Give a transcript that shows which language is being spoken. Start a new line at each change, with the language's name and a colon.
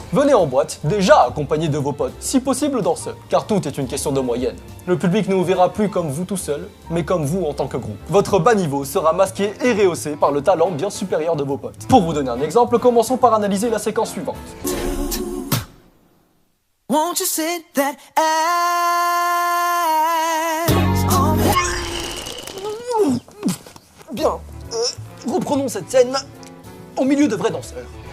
French: Venez en boîte, déjà accompagné de vos potes, si possible danseurs, car tout est une question de moyenne. Le public ne vous verra plus comme vous tout seul, mais comme vous en tant que groupe. Votre bas niveau sera masqué et rehaussé par le talent bien supérieur de vos potes. Pour vous donner un exemple, commençons par analyser la séquence suivante.
English: Won't you sit that ass on me?
French: Bien, reprenons cette scène au milieu de vrais danseurs.